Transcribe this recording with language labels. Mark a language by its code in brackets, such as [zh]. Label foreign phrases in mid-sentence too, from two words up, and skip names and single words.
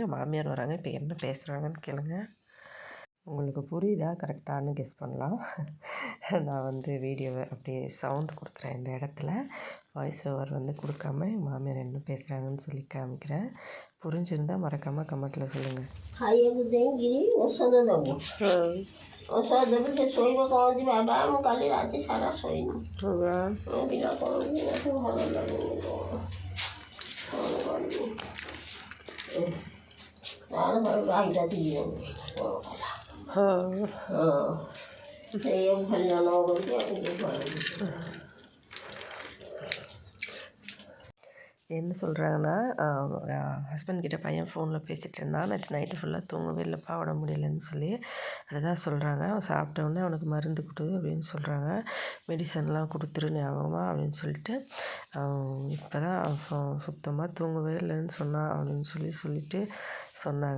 [ta] என் மாமியார் வராங்க. இப்போ என்ன பேசுகிறாங்கன்னு கேளுங்க. உங்களுக்கு புரியுதா கரெக்டானு கெஸ் பண்ணலாம். நான் வந்து வீடியோவை அப்படியே சவுண்ட் கொடுக்குறேன். இந்த இடத்துல [en] voice over [ta] வந்து கொடுக்காம என் மாமியார் என்ன பேசுகிறாங்கன்னு சொல்லி காமிக்கிறேன். புரிஞ்சிருந்தால் மறக்காமல் கமெண்ட்டில் சொல்லுங்கள். [or] ଔଷଧ ଦେବି, ସେ ଶୋଇବ କ'ଣ ଯିବ। ବାବା ମୁଁ କାଲି ରାତି ସାରା ଶୋଇନି, ପିଲା କ'ଣ ଭଲ ଲାଗୁନି, କ'ଣ କରିବି। ତାର ଗାଈଟା ଯିବ କ'ଣ କଲା। ସେଇଆକୁ ଖାଲି ନ କରିକି [ta] என்ன சொல்கிறாங்கன்னா, ஹஸ்பண்ட் கிட்ட பையன் ஃபோனில் பேசிகிட்டு இருந்தான். நேற்று நைட்டு ஃபுல்லாக தூங்கவே இல்லைப்பா, உடம்பு முடியலைன்னு சொல்லி அதுதான் சொல்கிறாங்க. அவன் சாப்பிட்டவுடனே அவனுக்கு மருந்து கொடு அப்படின்னு சொல்கிறாங்க. மெடிசன்லாம் கொடுத்துரு ஞாபகமாக அப்படின்னு சொல்லிட்டு இப்போ தான் சுத்தமாக தூங்கவே இல்லைன்னு சொன்னான் அப்படின்னு சொல்லிட்டு சொன்னாங்க.